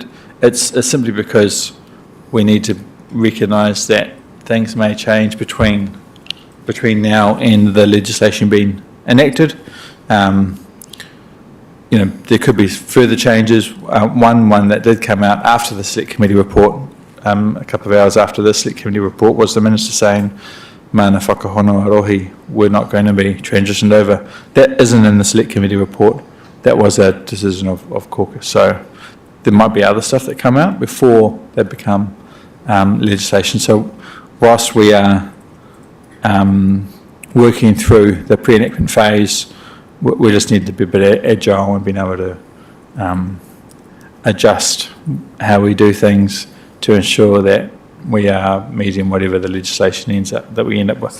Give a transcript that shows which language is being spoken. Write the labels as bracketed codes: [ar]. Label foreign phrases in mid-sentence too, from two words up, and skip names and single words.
[en] It's simply because we need to recognise that things may change between now and the legislation being enacted. There could be further changes. One that did come out after the Select Committee report, a couple of hours after the Select Committee report, was the Minister saying, [mi] mana whakahono arohi, [en] we're not going to be transitioned over. That isn't in the Select Committee report. That was a decision of caucus. So there might be other stuff that come out before they become legislation. So whilst we are working through the pre-enactment phase, we just need to be a bit agile and being able to adjust how we do things to ensure that we are meeting whatever the legislation that we end up with.